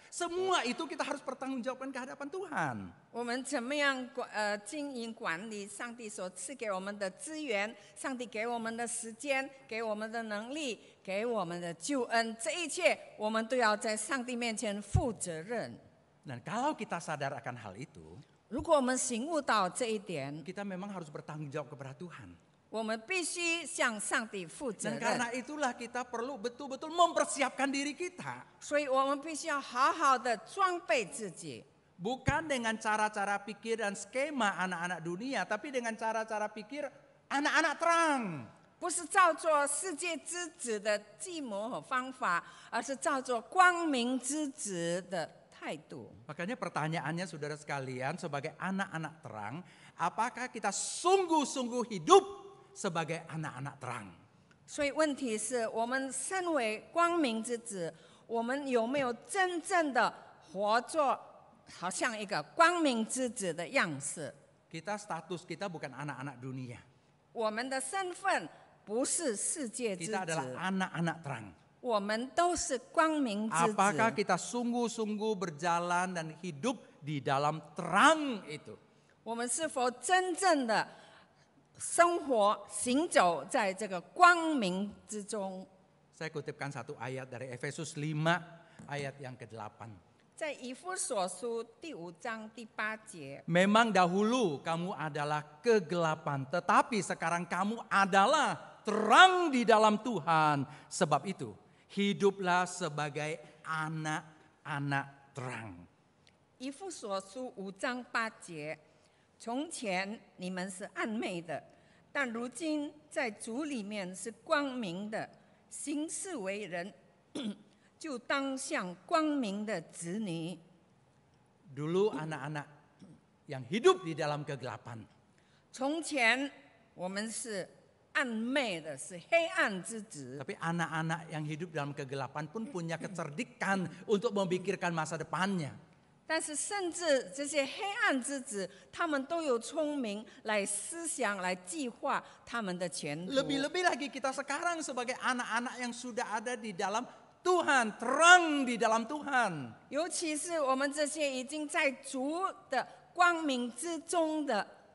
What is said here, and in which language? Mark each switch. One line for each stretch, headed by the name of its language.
Indonesian: Semua itu kita harus pertanggungjawabkan ke hadapan Tuhan.
Chinese: 我们怎么样经营管理上帝所赐给我们的资源，上帝给我们的时间，给我们的能力，给我们的救恩，这一切我们都要在上帝面前负责任。
Indonesian: Dan kalau kita sadar akan hal itu,
Chinese: 如果我们醒悟到这一点，
Indonesian: kita memang harus bertanggung jawab kepada Tuhan.
Chinese: 我们必须向上帝负责
Indonesian: Dan
Chinese: 任。
Indonesian: karena itulah kita perlu betul-betul mempersiapkan diri kita.
Chinese: 所以我们必须要好好的装备自己，
Indonesian: Bukan dengan cara-cara pikir dan skema anak-anak dunia, tapi dengan cara-cara pikir anak-anak terang.
Chinese: 不是照做世界之子的计谋和方法，而是照做光明之子的态度。
Indonesian: Makanya pertanyaannya saudara sekalian, sebagai anak-anak terang, apakah kita sungguh-sungguh hidup sebagai anak-anak terang?
Chinese: 所以问题是我们身为光明之子，我们有没有真正的活作好像一个光明之子的样式？
Indonesian: Kita status kita bukan anak-anak dunia.
Chinese: 我们的身份不是世界之
Indonesian: Kita adalah
Chinese: 子，
Indonesian: anak-anak terang.
Chinese: 我们都是光明之
Indonesian: Apakah
Chinese: 子。
Indonesian: kita sungguh-sungguh berjalan dan hidup di dalam terang itu?
Chinese: 我们是否真正的生活行走在这个光明之中？
Indonesian: Saya kutipkan satu ayat dari Efesus 5 ayat yang ke-8.
Chinese: 在以弗所书第5章第8节，
Indonesian: Memang dahulu kamu adalah kegelapan, tetapi sekarang kamu adalah terang di dalam Tuhan. Sebab itu, hiduplah sebagai anak-anak terang.
Chinese: 以弗所书5章8节，从前你们是暗昧的，但如今在主里面是光明的，行事为人就当像光明的子女。
Indonesian: Dulu anak-anak yang hidup di dalam kegelapan.
Chinese: 从前我们是暗昧的，是黑暗之子。
Indonesian: Tapi anak-anak yang hidup dalam kegelapan pun punya kecerdikan untuk memikirkan masa depannya.
Chinese: 但是，甚至这些黑暗之子，他们都有聪明来思想、来计划他们的前途。
Indonesian: Lebih-lebih lagi kita sekarang sebagai anak-anak yang sudah ada di dalam Tuhan, terang di dalam Tuhan.
Chinese: 尤其是我们这些已经在主的光明之中的